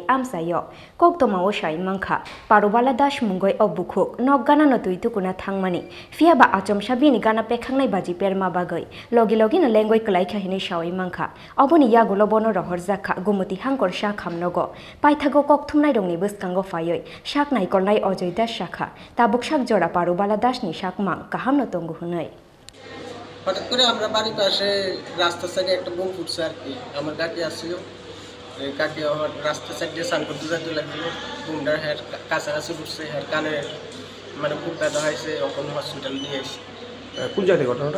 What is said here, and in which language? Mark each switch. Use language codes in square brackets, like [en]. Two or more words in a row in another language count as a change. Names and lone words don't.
[trp] आमसायो कक्तमा ओसाई मांखा पारुबाला दास मुंगय अबुखुक नक गाना नतुई तुकुना थांमानी फियाबा आचमसा बिनि गाना पेखांनाय बाजी पेरमा बागै लगी लगी न लेंगय कलाइखा हिनै सावै मांखा अबनि यागुलो बनो रहर जाखा गुमति हांकर सा खामनगो पाइथागो कक्थुमनाय दंनि बसकांगो फायै साक नायकलनाय अजय दास शाखा ताबुक साक जरा पारुबाला दास नि साक मां काहाम नतंगु हुनै [bn] হঠাৎ করে আমরা বাড়ির পাশে রাস্তার সাইডে একটা বোম ফুটছে আর কি আমার কাকি আসছিল এই কাকি আমার রাস্তার সাইডে স্নান করতে যেতে লাগছিল বোমটার হেড কাছাকাছি ফুটছে হেড কানে মানে খুব ব্যথা হয়েছে এখন হসপিটাল নিয়ে এসেছি। কোন জায়গায় ঘটনাটা?